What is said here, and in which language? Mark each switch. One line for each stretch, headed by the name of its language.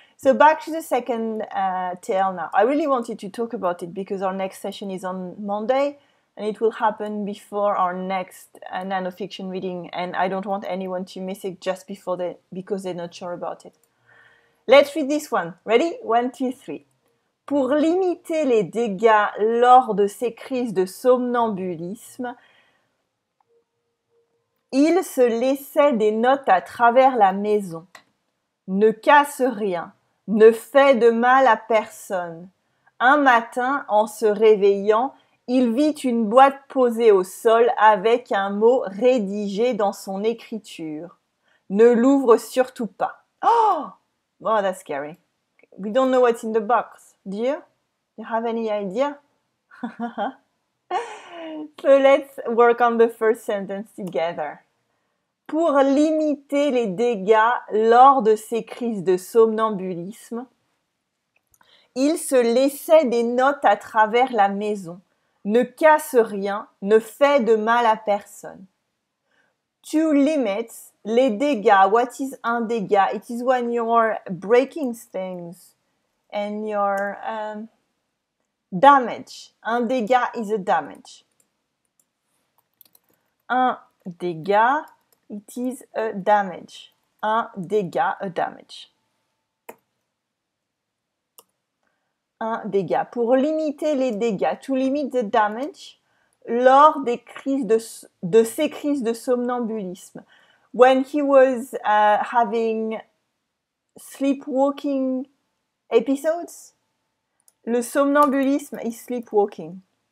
English: So back to the second tale now. I really wanted to talk about it because our next session is on Monday, and it will happen before our next nanofiction reading, and I don't want anyone to miss it just because they're not sure about it. Let's read this one. Ready? 1, 2, 3.
French: Pour limiter les dégâts lors de ces crises de somnambulisme, il se laissait des notes à travers la maison. Ne casse rien, ne fait de mal à personne. Un matin, en se réveillant, il vit une boîte posée au sol avec un mot rédigé dans son écriture. Ne l'ouvre surtout pas. Oh! Oh,
English: that's scary. We don't know what's in the box. Do you? Do you have any idea? So let's work on the first sentence together.
French: Pour limiter les dégâts lors de ces crises de somnambulisme, il se laissait des notes à travers la maison. Ne casse rien, ne fait de mal à personne.
English: To limit
French: les dégâts.
English: What is un dégât? It is when you're breaking things and you're damage. Un dégât is a damage. Un dégât, it is a damage. Un dégât, a damage.
French: Un dégât. Pour limiter les dégâts,
English: to limit the damage,
French: lors des crises de ces crises de somnambulisme.
English: When he was having sleepwalking episodes, le somnambulisme is sleepwalking.